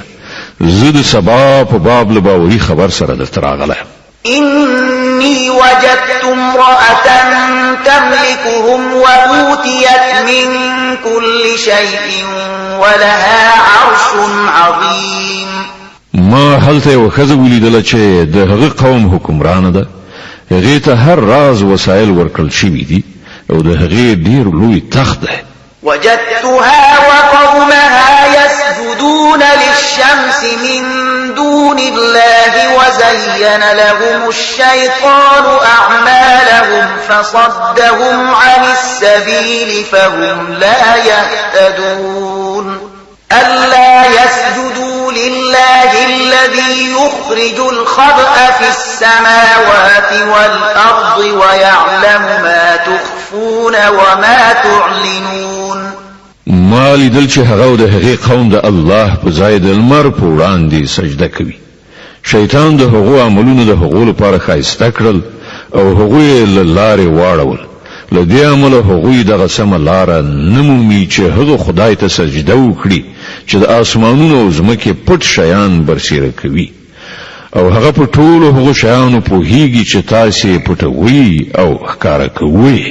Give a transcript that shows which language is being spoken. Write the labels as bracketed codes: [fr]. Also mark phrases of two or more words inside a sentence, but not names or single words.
[ps] زه د سبا په باب له باوري خبر سره درته راغلی. [ar] إني وجدت امرأة تملكهم وأوتيت من كل شيء ولها عرش عظيم. [ps] ما هلته یو ښځه ولیدله چې د هغه قوم حکمرانه ده. هغې ته هر راز وسایل ورکړل شوي دي او د هغې ډېر لوی تخت ده. [ar] وجدتها وقومها يسجدون للشمس من دون الله وزين لهم الشيطان أعمالهم فصدهم عن السبيل فهم لا يهتدون. ألا يسجدوا لله الذي يخرج الخبأ في السماوات والأرض ويعلم ما تخفون وما تعلنون. [ps] ما لیدل چې هغه د هغې قوم د الله په ځای د لمر په وړاندې سجده کوي. شیطان د هغو عملونو د هغو لپاره ښایسته کړل او هغوی له لارې واړول. له دې امله هغوی دغه سمه لاره نه مومي چې هغه خدای ته سجده وکړي چې د اسمانونو او ځمکې پټ شیان برسیره کوي او هغه په ټولو هغو شیانو پوهیږي چې تاسې پټوي او ښکاره کوي.